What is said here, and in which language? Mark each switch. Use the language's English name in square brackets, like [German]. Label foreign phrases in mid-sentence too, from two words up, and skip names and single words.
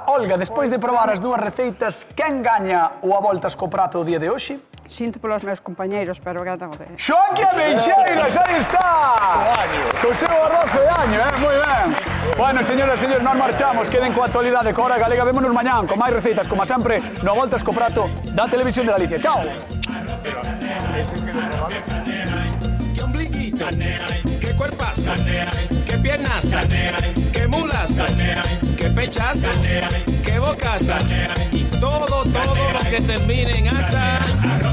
[Galician] Olga, despois de probar as dúas receitas, quen gaña o a Voltas co prato o día de hoxe? Sinto polos meus compañeiros, pero gana o de... Xoanqui Ameixeiras, aí está! Co seu arroz de año, moi ben. Bueno, señoras e señores, nos marchamos. Queden coa actualidade co Hora Galega. Vémonos mañán con máis receitas, como sempre, no Voltas co prato da Televisión de Galicia. Chao! [Spanish] ¡Qué ombliguito! ¡Qué cuerpazo! ¡Qué piernas! ¡Qué mulas! ¡Qué pechas! ¡Qué bocas! Y todo lo que termine en asa.